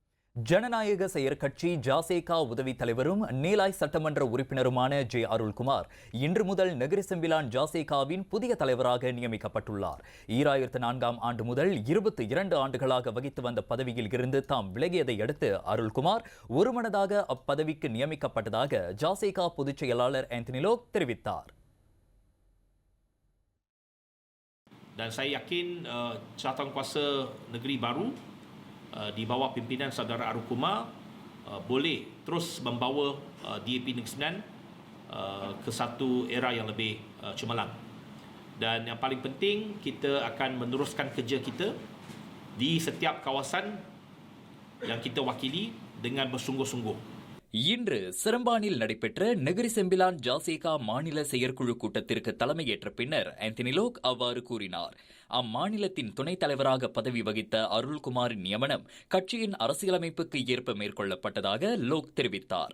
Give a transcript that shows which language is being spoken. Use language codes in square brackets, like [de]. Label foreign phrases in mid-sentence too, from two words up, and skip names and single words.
[ta] ஜனநாயக செயற்கட்சி ஜாசேகா உதவி தலைவரும் நீலாய் சட்டமன்ற உறுப்பினருமான ஜே அருள்குமார் இன்று முதல் நகரி செம்பிலான் ஜாசேகாவின் புதிய தலைவராக நியமிக்கப்பட்டுள்ளார். 2004ஆம் ஆண்டு முதல் 22 ஆண்டுகளாக வகித்து வந்த பதவியில் இருந்து தாம் விலகியதை அடுத்து அருள்குமார் ஒருமனதாக அப்பதவிக்கு நியமிக்கப்பட்டதாக ஜாசேகா பொதுச் செயலாளர் ஆந்தனி லோக் தெரிவித்தார். [ms] Dan saya yakin cawankuasa negeri baru di bawah pimpinan saudara Arukumar boleh terus membawa DAP Negeri Sembilan ke satu era yang lebih cemerlang. Dan yang paling penting, kita akan meneruskan kerja kita di setiap kawasan yang kita wakili dengan bersungguh-sungguh. [ta] இன்று சிரம்பானில் நடைபெற்ற நகரி செம்பிலான் ஜாசேகா மாநில செயற்குழு கூட்டத்திற்கு தலைமையேற்ற பின்னர் ஆந்தனி லோக் அவ்வாறு கூறினார். அம்மாநிலத்தின் துணைத் தலைவராக பதவி வகித்த அருள்குமாரின் நியமனம் கட்சியின் அரசியலமைப்புக்கு ஏற்ப மேற்கொள்ளப்பட்டதாக லோக் தெரிவித்தார்.